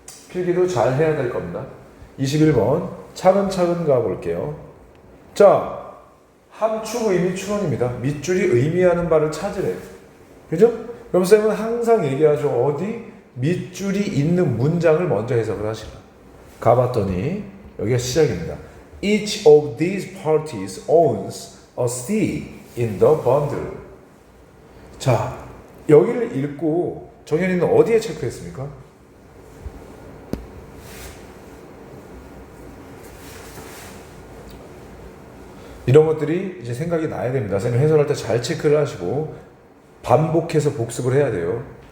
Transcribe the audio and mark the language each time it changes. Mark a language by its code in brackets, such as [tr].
[ko] 필기도 잘 해야 될 겁니다. 21번 차근차근 가볼게요. 자 함축 의미 추론입니다. 밑줄이 의미하는 바를 찾으래요. 그죠? 그럼 쌤은 항상 얘기하죠. 어디? 밑줄이 있는 문장을 먼저 해석을 하시라. 가봤더니 여기가 시작입니다. [en] Each of these parties owns a stake in the bundle. [ko] 자, 여기를 읽고 정현이는 어디에 체크했습니까? 이런 것들이 이제 생각이 나야 됩니다. 선생님 해설할 때 잘 체크를 하시고 반복해서 복습을 해야 돼요.